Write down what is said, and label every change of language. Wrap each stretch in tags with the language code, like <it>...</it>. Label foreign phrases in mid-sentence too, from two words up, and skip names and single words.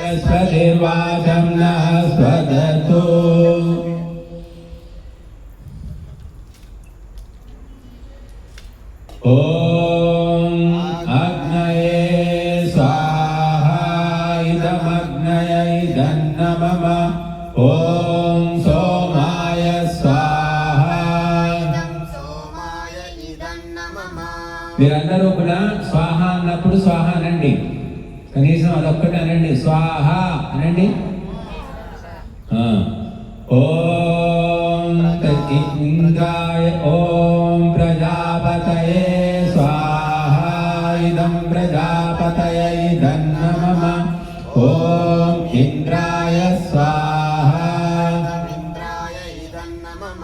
<sa>स्वनिर्वाचं न स्वदतु ॐ अग्नये स्वाहा इदमग्नये इदन्नमः ॐ सोमाय स्वाहा इदं सोमाय इदन्नमः</sa> <te>మీరందరూ కూడా స్వాహ అన్నప్పుడు స్వాహ అనండి. కనీసం అదొక్కటి అనండి, స్వాహ అనండి.</te> <sa>ఓం इन्द्राय ॐ प्रजापतये स्वाहा इदं प्रजापतये धन्नमः ॐ इन्द्राय स्वाहा इन्द्राय इदं नमः</sa>